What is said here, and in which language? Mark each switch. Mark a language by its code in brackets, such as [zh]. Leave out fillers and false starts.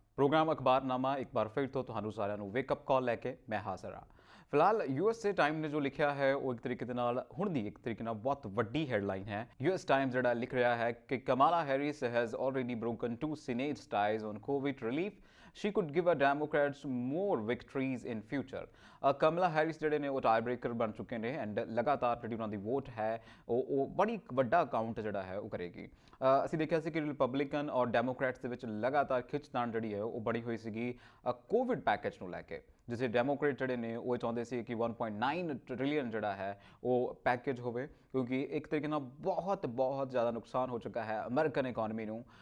[hi] Programme अखबारनामा एक बार फिर तो [pa] ਤੁਹਾਨੂੰ ਸਾਰਿਆਂ ਨੂੰ ਵੇਕਅਪ ਕਾਲ ਲੈ ਕੇ ਮੈਂ ਹਾਜ਼ਰ ਹਾਂ। ਫਿਲਹਾਲ [hi] यूएसए टाइम ने जो लिखा है वो एक तरीके [pa] ਦੇ ਨਾਲ ਹੁਣ ਦੀ ਇੱਕ ਤਰੀਕੇ ਨਾਲ ਬਹੁਤ ਵੱਡੀ ਹੈਡਲਾਈਨ ਹੈ। यूएस टाइम ਜਿਹੜਾ ਲਿਖ ਰਿਹਾ ਹੈ ਕਿ ਕਮਾਲਾ Harris [en] Has already broken two Senate ties on COVID relief. She could give a Democrats more victories in future. [pa] Kamla Harris ਜਿਹੜੇ ਨੇ ਉਹ ਟਾਈ ਬ੍ਰੇਕਰ ਬਣ ਚੁੱਕੇ ਨੇ ਐਂਡ ਲਗਾਤਾਰ ਜਿਹੜੀ ਉਹਨਾਂ ਦੀ ਵੋਟ ਹੈ ਉਹ ਬੜੀ ਵੱਡਾ ਕਾਊਂਟ ਜਿਹੜਾ ਹੈ ਉਹ ਕਰੇਗੀ। ਅਸੀਂ ਦੇਖਿਆ ਸੀ ਕਿ ਰਿਪਬਲਿਕਨ ਔਰ ਡੈਮੋਕ੍ਰੈਟਸ ਦੇ ਵਿੱਚ ਲਗਾਤਾਰ ਖਿੱਚਤਾਣ ਜਿਹੜੀ ਹੈ ਉਹ ਬੜੀ ਹੋਈ ਸੀਗੀ ਕੋਵਿਡ ਪੈਕੇਜ ਨੂੰ ਲੈ ਕੇ, ਜਿਸੇ ਡੈਮੋਕ੍ਰੇਟ ਜਿਹੜੇ ਨੇ ਉਹ ਚਾਹੁੰਦੇ ਸੀ ਕਿ 1.9 ਟ੍ਰਿਲੀਅਨ ਜਿਹੜਾ ਹੈ ਉਹ ਪੈਕੇਜ ਹੋਵੇ, ਕਿਉਂਕਿ ਇੱਕ ਤਰੀਕੇ ਨਾਲ ਬਹੁਤ ਜ਼ਿਆਦਾ ਨੁਕਸਾਨ ਹੋ ਚੁੱਕਾ ਹੈ ਅਮਰੀਕਨ ਇਕਨੋਮੀ ਨੂੰ।